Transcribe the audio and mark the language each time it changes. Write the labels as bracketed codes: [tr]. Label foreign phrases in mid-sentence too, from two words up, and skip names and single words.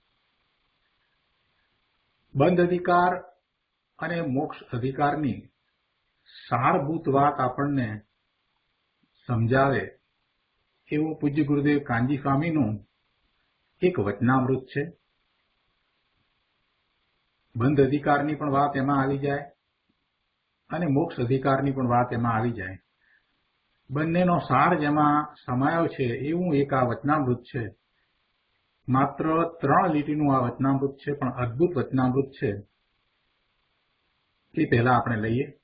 [gu] બંધ અધિકાર અને મોક્ષ અધિકારની સારભૂત વાત આપણને સમજાવે એવું પૂજ્ય ગુરુદેવ કાંજી સ્વામીનું એક વચનામૃત છે। બંધ અધિકારની પણ વાત એમાં આવી જાય અને મોક્ષ અધિકારની પણ વાત એમાં આવી જાય। બંનેનો સાર જેમાં સમાયો છે એવું એક આ વચનામૃત છે। માત્ર 3 લીટીનું આ વચનામૃત છે, પણ અદ્ભુત વચનામૃત છે। એ પહેલા આપણે લઈએ।